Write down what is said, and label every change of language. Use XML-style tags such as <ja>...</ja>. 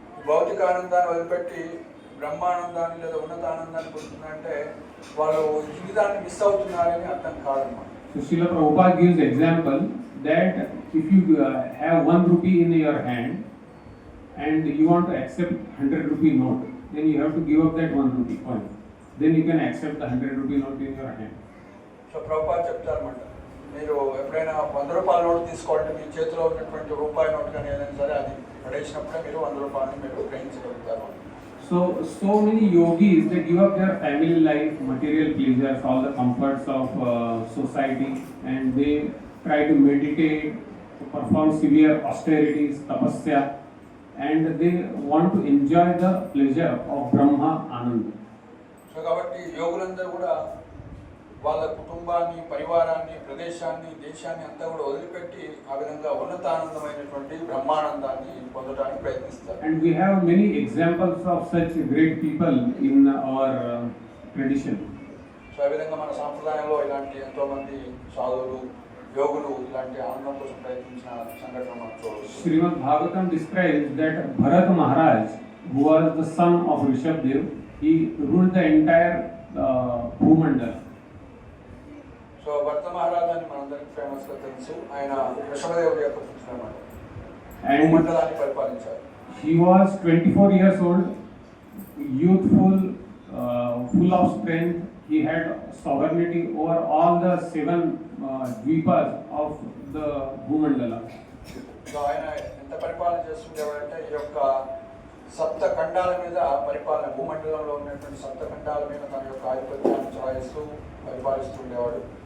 <te>భౌతిక ఆనందాన్ని వదిలిపెట్టి బ్రహ్మానందాన్ని లేదా ఉన్నతానందాన్ని పొందుతున్నారంటే వాళ్ళు జీవితాన్ని మిస్ అవుతున్నారని అర్థం కాదన్నమాట.</te> <en>So Srila Prabhupada gives example that if you have 1 rupee in your hand and you want to accept 100 rupee note, then you have to give up that 1 rupee coin. Then you can accept the 100 rupee note in your hand.</en> <te>So Prabhupada చెప్తారన్నమాట, మీరు ఎప్పుడైనా 100 రూపాయల note తీసుకోవాలంటే మీ చేతిలో ఉన్నటువంటి రూపాయి note కానీ ఏదైనా సరే అది పడేసినప్పుడే మీరు 100 రూపాయలని మీరు గ్రహించగలుగుతారు.</te> <en>So many yogis, they give up their family life, material pleasures, all the comforts of society, and they try to meditate, to perform severe austerities, tapasya, and they want to enjoy the pleasure of Brahma Ananda.</en> <te>So కాబట్టి యోగులందరూ కూడా వాళ్ళ కుటుంబాన్ని, పరివారాన్ని, ప్రదేశాన్ని, దేశాన్ని అంతా కూడా వదిలిపెట్టి ఆ విధంగా ఉన్నతానందమైనటువంటి బ్రహ్మానందాన్ని పొందడానికి ప్రయత్నిస్తారు.</te> <en>And we have many examples of such great people in our tradition.</en> <te>So ఆ విధంగా మన సాంప్రదాయంలో ఇలాంటి ఎంతో మంది సాధువులు, యోగులు ఇలాంటి ఆనందం కోసం ప్రయత్నించిన సంఘటన మనం చూడవచ్చు.</te> <en>Srimad Bhagavatam describes that Bharat Maharaj, who was the son of Rishabdev, he ruled the entire Bhumandala.</en> <te>So భరత మహారాజు అని మనందరికి ఫేమస్ గా తెలుసు. ఆయన వృషభదేవుడి యొక్క పుత్రుడు అన్నమాట. భూమండలాన్ని పరిపాలించారు.</te> <en>He was 24 years old, youthful, full of strength. He had sovereignty over all the 7 dvipas of the Bhumandala.</en> <te>So ఆయన ఎంత పరిపాలన చేస్తుండేవాడంటే ఈ యొక్క సప్త ఖండాల మీద పరిపాలన, భూమండలంలో ఉన్నటువంటి సప్త ఖండాల మీద తన యొక్క ఆధిపత్యాన్ని చలాయిస్తూ పరిపాలిస్తూ ఉండేవాడు.</te>